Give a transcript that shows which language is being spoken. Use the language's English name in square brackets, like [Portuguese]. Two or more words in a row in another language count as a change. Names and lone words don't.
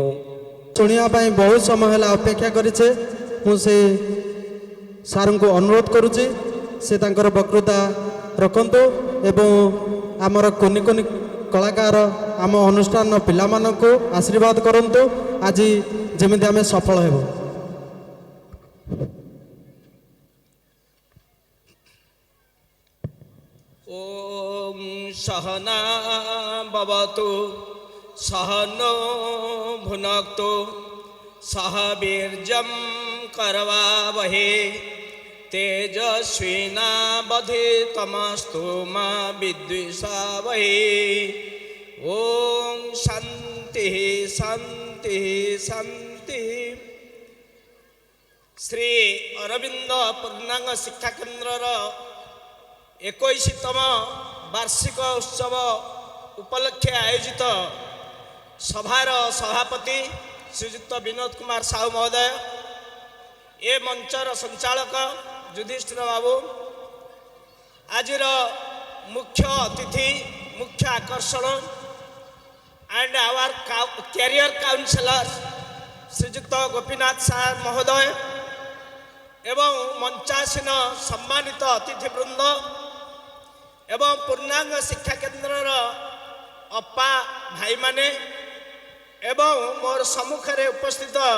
[Odia] ଶୁଣିବା ପାଇଁ ବହୁତ ସମୟ ହେଲା ଅପେକ୍ଷା କରିଛେ, ମୁଁ ସେ ସାର୍ଙ୍କୁ ଅନୁରୋଧ କରୁଛି ସେ ତାଙ୍କର ବକ୍ତୃତା ରଖନ୍ତୁ ଏବଂ ଆମର କୁନି କୁନି କଳାକାର ଆମ ଅନୁଷ୍ଠାନର ପିଲାମାନଙ୍କୁ ଆଶୀର୍ବାଦ କରନ୍ତୁ, ଆଜି ଯେମିତି ଆମେ ସଫଳ ହେବୁ। [Sanskrit] ओम सहना भवतु सहनो भुनक्तु सह वीर्यं करवावहे तेजस्विनावधीतमस्तु मा विद्विषावहे। ओम शांति शांति शांति। [Odia] ଶ୍ରୀ ଅରବିନ୍ଦ ପୂର୍ଣ୍ଣାଙ୍ଗ ଶିକ୍ଷା କେନ୍ଦ୍ର 21ତମ ବାର୍ଷିକ ଉତ୍ସବ ଉପଲକ୍ଷେ ଆୟୋଜିତ ସଭାର ସଭାପତି ଶ୍ରୀଯୁକ୍ତ ବିନୋଦ କୁମାର ସାହୁ ମହୋଦୟ, ଏ ମଞ୍ଚର ସଞ୍ଚାଳକ ଯୁଧିଷ୍ଠିର ବାବୁ, ଆଜିର ମୁଖ୍ୟ ଅତିଥି ମୁଖ୍ୟ ଆକର୍ଷଣ [English] and our career counsellor [Odia] ଶ୍ରୀଯୁକ୍ତ ଗୋପୀନାଥ ସାର ମହୋଦୟ ଏବଂ ମଞ୍ଚାସୀନ ସମ୍ମାନିତ ଅତିଥିବୃନ୍ଦ ଏବଂ ପୂର୍ଣ୍ଣାଙ୍ଗ ଶିକ୍ଷା କେନ୍ଦ୍ର ଅପା ଭାଇ ମାନେ ଏବଂ ମୋର ସମ୍ମୁଖେ ଉପସ୍ଥିତ